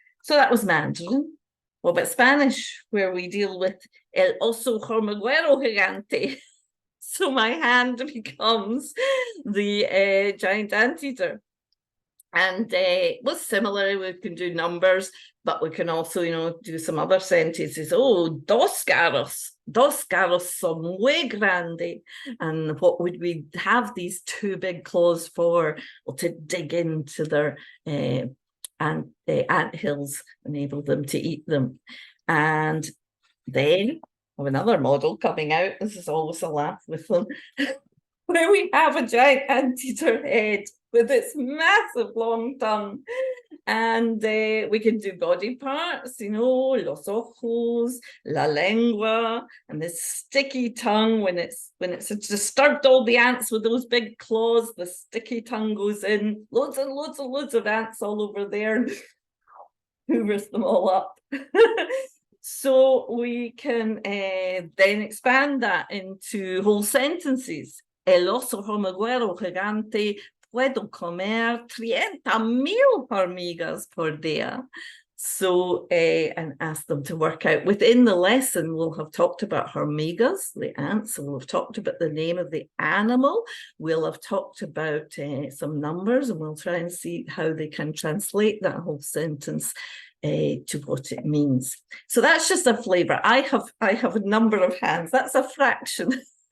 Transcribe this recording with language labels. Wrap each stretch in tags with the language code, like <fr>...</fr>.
<en>So that was Mandarin. What about Spanish, where we deal with</en> <es>el oso hormiguero gigante?</es> <en>So my hand becomes the giant anteater. And well, similarly, we can do numbers, but we can also, you know, do some other sentences.</en> <es>Oh, dos carros son muy grande.</es> <en>And what would we have these 2 big claws for? Well, to dig into their ant hills, enable them to eat them. And then we have another model coming out. This is always a laugh with them, where we have a giant anteater head with its massive long tongue. And we can do body parts, you know,</en> <es>los ojos, la lengua,</es> <en>and this sticky tongue. When it's disturbed all the ants with those big claws, the sticky tongue goes in. Loads and loads of ants all over there, hoovers them all up. So we can then expand that into whole sentences.</en> <es>El oso hormiguero gigante puedo comer 30,000 hormigas por día.</es> <en>So, and ask them to work out. Within the lesson, we'll have talked about hormigas, the ants. We'll have talked about the name of the animal. We'll have talked about some numbers, and we'll try and see how they can translate that whole sentence to what it means. So that's just a flavour. I have a number of hands. That's a fraction</en>